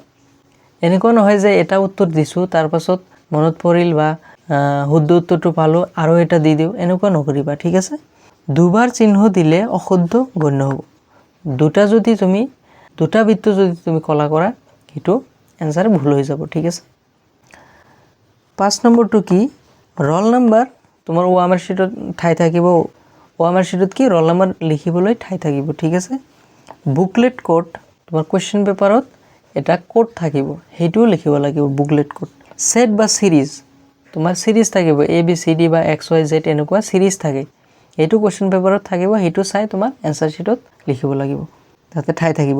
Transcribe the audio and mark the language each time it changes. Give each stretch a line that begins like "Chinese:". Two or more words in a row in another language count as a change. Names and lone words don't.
Assamese: এনেকুৱা নহয় যে এটা উত্তৰ দিছো তাৰ পাছত মনত পৰিল বা শুদ্ধ উত্তৰটো পালো আৰু এটা দি দিও, এনেকুৱা নকৰিবা, ঠিক আছে? দুবাৰ চিহ্ন দিলে অশুদ্ধ গণ্য হ'ব। দুটা বৃত্ত যদি তুমি কলা কৰা হেতু এনসার ভুল হৈ যাব, ঠিক আছে? 5 নম্বৰটো কি
English: roll number
Assamese: তোমাৰ OMR শিটত ঠাই থাকিব। OMR শিটত কি
English: roll number
Assamese: লিখিবলৈ ঠাই থাকিব, ঠিক আছে?
English: booklet code
Assamese: তোমাৰ
English: question paperত
Assamese: এটা কোড থাকিব, হেতু লিখিব লাগিব
English: booklet code.
Assamese: সেট বা সিরিজ তোমাৰ সিরিজ থাকিব ABCD বা XYZ এনেকুৱা সিরিজ থাকে। হেতু
English: question paperত
Assamese: থাকিব, হেতু চাই তোমাৰ
English: answer sheetত
Assamese: লিখিব লাগিব, তাতে ঠাই থাকিব।